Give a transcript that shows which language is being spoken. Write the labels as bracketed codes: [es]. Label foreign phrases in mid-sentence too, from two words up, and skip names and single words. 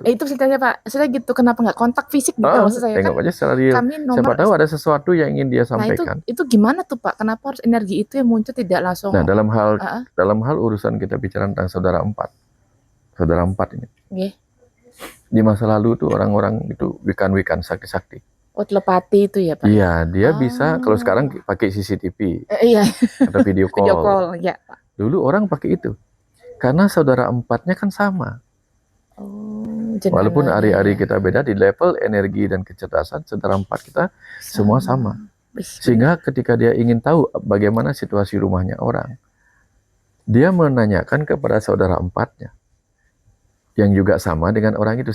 [id] Itu ceritanya Pak, saya gitu, kenapa nggak kontak fisik gitu maksud saya. Tengok aja secara real. Siapa tahu ada sesuatu yang ingin dia sampaikan. Itu gimana tuh Pak, kenapa harus energi itu yang muncul tidak langsung. Nah, dalam hal urusan kita bicara tentang saudara empat ini. Di masa lalu tuh orang-orang itu wikan-wikan sakti-sakti. Oh, telepati itu ya Pak? Iya, dia bisa, kalau sekarang pakai CCTV. Atau [en] video call. Video call, [id] ya Pak. Dulu orang pakai itu. Karena saudara empatnya kan sama. Walaupun hari-hari kita beda, di level energi dan kecerdasan, saudara empat kita semua sama. Sehingga ketika dia ingin tahu bagaimana situasi rumahnya orang, dia menanyakan kepada saudara empatnya, yang juga sama dengan orang itu.